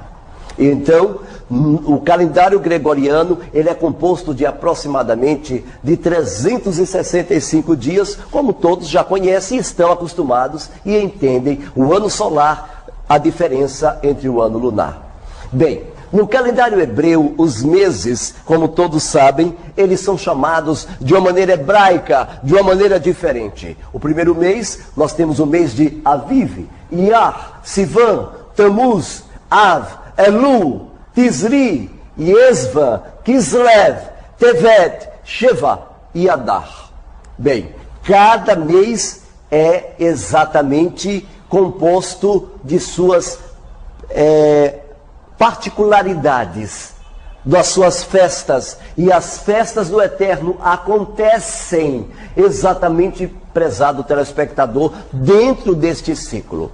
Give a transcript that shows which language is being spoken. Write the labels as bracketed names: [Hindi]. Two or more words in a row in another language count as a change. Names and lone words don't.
[Portuguese] Então, o calendário gregoriano, ele é composto de aproximadamente de 365 dias, como todos já conhecem, estão acostumados e entendem o ano solar, a diferença entre o ano lunar. Bem, no calendário hebreu, os meses, como todos sabem, eles são chamados de uma maneira hebraica, de uma maneira diferente. O primeiro mês, nós temos o mês de Aviv, Iyar, Sivan, Tammuz, Av, Elul, Tisri, Yesvan, Kislev, Tevet, Sheva e Adar. Bem, cada mês é exatamente composto de suas particularidades, das suas festas. E as festas do Eterno acontecem exatamente, prezado telespectador, dentro deste ciclo.